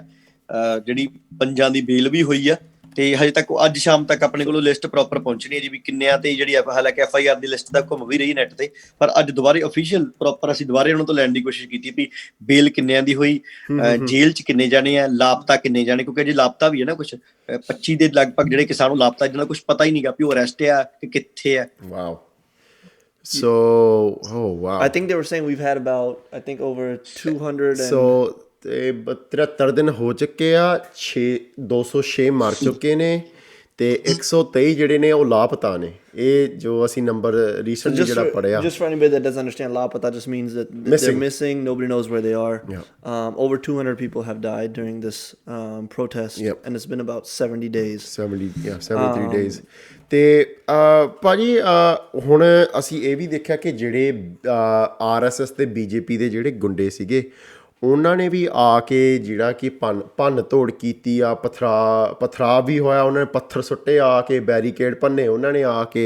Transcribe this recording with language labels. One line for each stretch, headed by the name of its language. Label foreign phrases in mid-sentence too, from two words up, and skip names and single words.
Punjabi: ਜਿਹੜੀ 5 ਦੀ ਬੇਲ ਵੀ ਹੋਈ ਆ, ਤੇ ਹਜੇ ਤੱਕ ਅੱਜ ਸ਼ਾਮ ਤੱਕ ਆਪਣੇ ਕੋਲੋਂ
English: list proper
Punjabi: ਪਹੁੰਚਣੀ ਹੈ ਜੀ ਵੀ ਕਿੰਨਿਆਂ ਤੇ ਜਿਹੜੀ ਹਾਲਾਂਕਿ FIR ਦੀ ਲਿਸਟ ਤਾਂ ਘੁੰਮ ਵੀ ਰਹੀ ਨੈਟ ਤੇ, ਪਰ ਅੱਜ ਦੁਬਾਰੇ
English: official proper
Punjabi: ਅਸੀਂ ਦੁਬਾਰੇ ਉਹਨਾਂ ਤੋਂ ਲੈਣ ਦੀ ਕੋਸ਼ਿਸ਼ ਕੀਤੀ ਵੀ ਬੇਲ ਕਿੰਨਿਆਂ ਦੀ ਹੋਈ, ਜੇਲ੍ਹ 'ਚ ਕਿੰਨੇ ਜਾਣੇ ਆ, ਲਾਪਤਾ ਕਿੰਨੇ ਜਾਣੇ, ਕਿਉਂਕਿ ਜੇ ਲਾਪਤਾ ਵੀ ਹੈ ਨਾ ਕੁਝ 25 ਦੇ ਲਗਭਗ ਜਿਹੜੇ ਕਿਸਾਨ ਨੂੰ ਲਾਪਤਾ, ਜਿਹਨਾਂ ਦਾ ਕੁਝ ਪਤਾ ਹੀ ਨਹੀਂਗਾ ਵੀ ਉਹ ਅਰੈਸਟ ਆ ਕਿ ਕਿੱਥੇ ਆ।
English: Wow. So, oh wow. I think they were saying we've had about, I think, over 200 and
Punjabi: So ਤੇ 73 ਦਿਨ ਹੋ ਚੁੱਕੇ ਆ, 206 ਮਰ ਚੁੱਕੇ ਨੇ ਤੇ 123 ਜਿਹੜੇ ਨੇ ਉਹ ਲਾਪਤਾ ਨੇ। ਇਹ ਜੋ ਅਸੀਂ
English: number recently
Punjabi: ਜਿਹੜਾ ਪੜਿਆ।
English: just for anybody that doesn't understand, lapata just means that they're missing. Nobody knows where they are. Yeah. Over 200 people have died during this protest, and it's been about 70 days. 73 days.
Punjabi: ਤੇ ਭਾਜੀ ਹੁਣ ਅਸੀਂ ਇਹ ਵੀ ਦੇਖਿਆ ਕਿ ਜਿਹੜੇ RSS ਤੇ BJP ਦੇ ਜਿਹੜੇ ਗੁੰਡੇ ਸੀਗੇ, ਉਹਨਾਂ ਨੇ ਵੀ ਆ ਕੇ ਜਿਹੜਾ ਕਿ ਭੰਨ ਤੋੜ ਕੀਤੀ ਆ, ਪਥਰਾਵ ਵੀ ਹੋਇਆ, ਉਹਨਾਂ ਨੇ ਪੱਥਰ ਸੁੱਟੇ ਆ ਕੇ, ਬੈਰੀਕੇਡ ਭੰਨੇ ਉਹਨਾਂ ਨੇ ਆ ਕੇ।